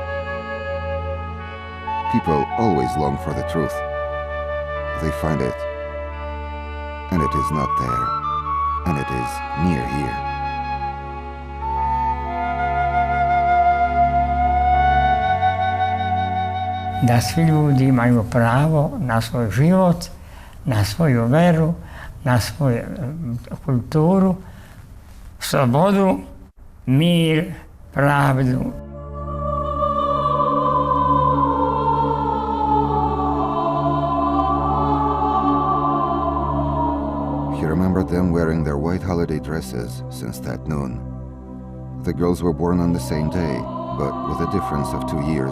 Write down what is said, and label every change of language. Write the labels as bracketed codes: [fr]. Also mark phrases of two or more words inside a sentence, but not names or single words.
[en] People always long for the truth. They find it, and it is not there, and it is near here. [sr] Da svi ljudi imaju pravo na svoj život, na svoju veru, na svoju kulturu, slobodu, mir, pravdu. [en] He remembered them wearing their white holiday dresses since that noon. The girls were born on the same day, but with a difference of 2 years.